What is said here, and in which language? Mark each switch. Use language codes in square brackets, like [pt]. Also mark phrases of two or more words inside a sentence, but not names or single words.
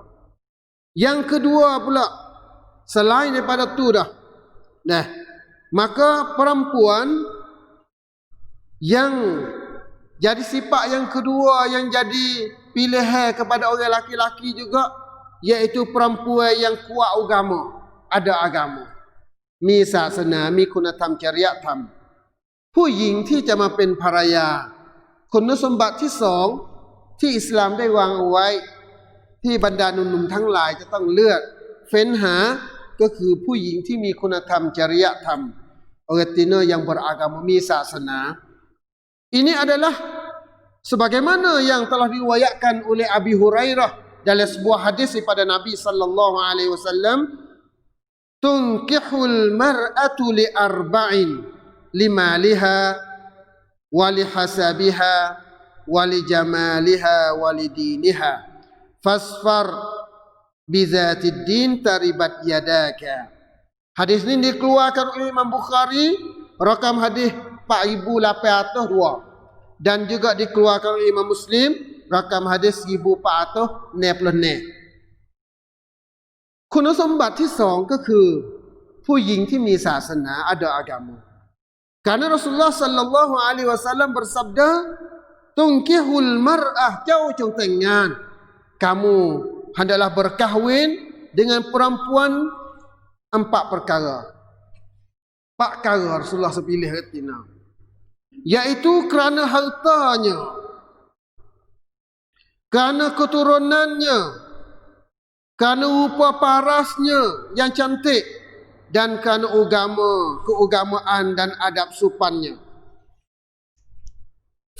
[ms] Yang kedua pula, selain daripada tu dah. Nah, maka perempuan yang jadi sifat yang kedua yang jadi pilihan kepada orang laki-laki juga, iaitu perempuan yang kuat agama, ada agama. [th] Miศาสนามีคุณธรรมจริยธรรมผู้หญิงที่จะมาเป็นภรรยาคุณสมบัติที่ส องที่อิสลามได้วางเอาไว้ที่บรรดาหนุ่มๆทั้งหลายจะต้องเลือกเฟ้นหา ก็คือผู้หญิงที่มีคุณธรรมจริยธรรม [ms] artinya yang beragama [th] miศาสนา [ms] ini adalah sebagaimana yang telah diriwayatkan oleh Abi Hurairah dalam sebuah hadis daripada Nabi [ar] صلى الله عليه وسلم تنكح المرأة لأربع لمالها ولحسبها ولجمالها ولدينها فاظفر بذات الدين تربت يداك. [ms] Hadis ini dikeluarkan oleh Imam Bukhari rakam hadis 4802 dan juga dikeluarkan oleh Imam Muslim rakam hadis 1466. [th] คุณสมบัติที่สองก็คือผู้หญิงที่มีศาสนา [ms] ada agama. Karena Rasulullah [ar] صلى الله عليه وسلم [ms] bersabda [ar] تنكح المرأة [th] เจ้าจงแต่งงาน [ms] kamu hendaklah berkahwin dengan perempuan 4 perkara. 4 perkara Rasulullah sepilih retina. Iaitu kerana hartanya, kerana keturunannya, kerana rupa parasnya yang cantik dan kerana agama, keagamaan dan adab sopannya.